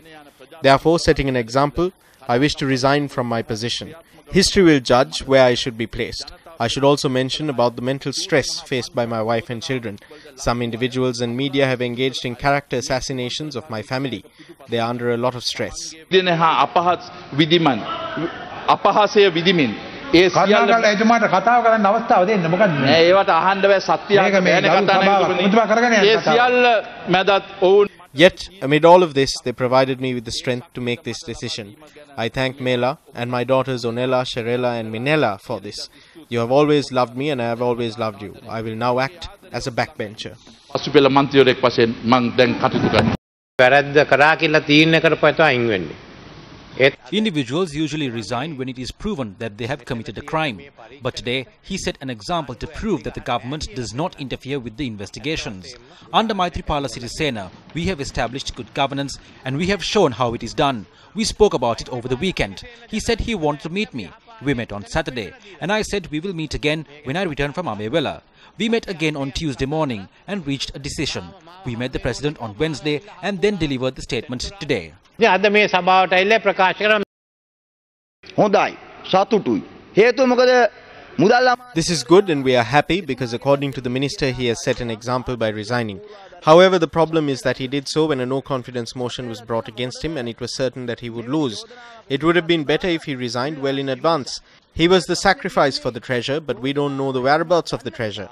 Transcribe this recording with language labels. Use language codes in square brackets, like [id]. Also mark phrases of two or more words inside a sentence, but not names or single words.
[en] Therefore, setting an example, I wish to resign from my position. History will judge where I should be placed. I should also mention about the mental stress faced by my wife and children. Some individuals and media have engaged in character assassinations of my family. They are under a lot of stress. [si] කරුණාකරලා එතුමාට කතාව කරන්න අවස්ථාව දෙන්න මොකද මේ ඒවට අහන්න බෑ සත්‍ය අහන්න බෑ. [en] Yet, amid all of this, they provided me with the strength to make this decision. I thank Mela and my daughters Onela, Sharela and Minella for this. You have always loved me and I have always loved you. I will now act as a backbencher. [si] පසුපෙළ මන්ත්‍රීවරයෙක් වශයෙන් මම දැන් කටයුතු කරනවා. වැරද්ද කරා කියලා තීරණය කරපුවා අයින් වෙන්නේ. [en] Individuals usually resign when it is proven that they have committed a crime. But today, he set an example to prove that the government does not interfere with the investigations. Under Maithripala Sirisena, we have established good governance and we have shown how it is done. We spoke about it over the weekend. He said he wanted to meet me. We met on Saturday and I said we will meet again when I return from Amevela. We met again on Tuesday morning and reached a decision. We met the President on Wednesday and then delivered the statement today. [si] අද මේ සභාවට ඇවිල්ලා ප්‍රකාශ කරා හොඳයි සතුටුයි හේතුව මොකද මුදල් [en] This is good and we are happy because according to the minister he has set an example by resigning. However, the problem is that he did so when a no confidence motion was brought against him and it was certain that he would lose. It would have been better if he resigned well in advance. He was the sacrifice for the treasure, but we don't know the whereabouts of the treasure.